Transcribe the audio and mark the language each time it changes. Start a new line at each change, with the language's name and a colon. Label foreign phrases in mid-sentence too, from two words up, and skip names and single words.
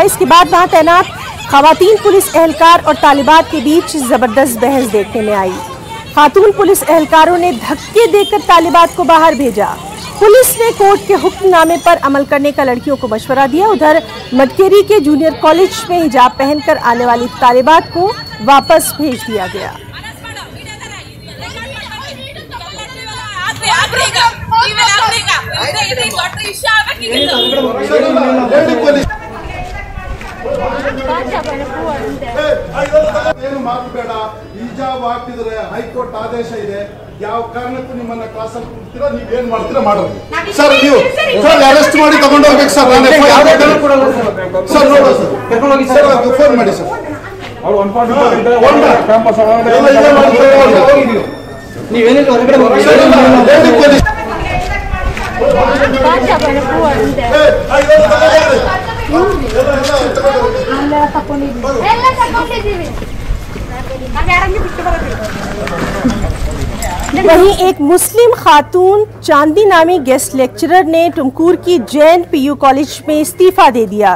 Urdu: اس کے بعد وہاں تعینات خواتین پولیس اہلکار اور طالبات کے بیچ زبردست بحث دیکھنے میں آئی. خاتون پولیس اہلکاروں نے دھکے دے کر طالبات کو باہر بھیجا. پولیس نے کورٹ کے حکم نامے پر عمل کرنے کا لڑکیوں کو مشورہ دیا. ادھر مٹکیری کے
English: junior college
Urdu: میں حجاب پہن کر آنے والی طالبات کو واپس بھیج دیا گیا.
Kannada: ಹಿಜಾಬ್ ಹಾಕಿದ್ರೆ ಹೈಕೋರ್ಟ್ ಆದೇಶ ಇದೆ, ಯಾವ ಕಾರಣಕ್ಕೂ ನಿಮ್ಮನ್ನ ಕ್ಲಾಸಲ್ಲಿ ಕೂರ್ತೀರಾ, ನೀವು ಏನ್ ಮಾಡ್ತೀರಾ ಮಾಡೋದು ಸರ್। ನೀವು ಸರ್ ಅರೆಸ್ಟ್ ಮಾಡಿ ತಗೊಂಡು ಹೋಗ್ಬೇಕು ಸರ್। ನಾನು ಸರ್ ನೋಡು ಸರ್ ಫೋನ್ ಮಾಡಿ ಸರ್। ನೀವೇನಿಲ್ಲ ಹೊರಗಡೆ ಹೋಗಿ
Urdu: وہیں ایک مسلم خاتون چاندی نامی
English: guest lecturer
Urdu: نے ٹمکور کی جین پی یو کالج میں استعفیٰ دے دیا.